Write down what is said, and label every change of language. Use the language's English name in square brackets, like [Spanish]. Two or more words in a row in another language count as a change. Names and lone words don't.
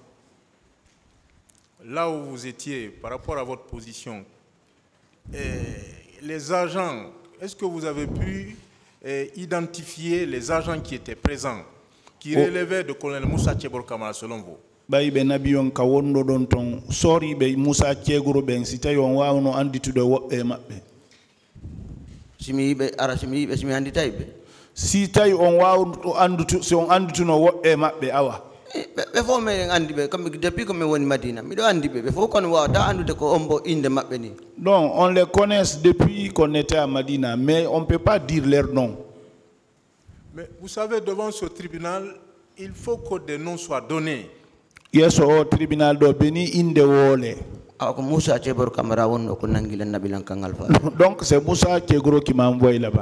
[French] Là où vous étiez, par rapport à votre position, les agents, est-ce que vous avez pu identifier les agents qui étaient présents, qui relevaient de colonel Moussa Tchebor Kamara selon vous? [Fula] Si tay on andutu si on andutu no wobbe mabbe awa be fo me andi be [French] comme depuis que [Fula] me woni Madina mi do andi be fo kon wa da andude ko ombo inde mabbe ni. [French] Non, on les connaît depuis qu'on était à Madina, mais on ne peut pas dire leur nom. Mais vous savez, devant ce tribunal, il faut que des noms soient donnés. [Fula] Yes, [French] au tribunal [Fula] do beni inde wole. [French] Donc c'est Moussa Tchegoro qui m'a envoyé là-bas.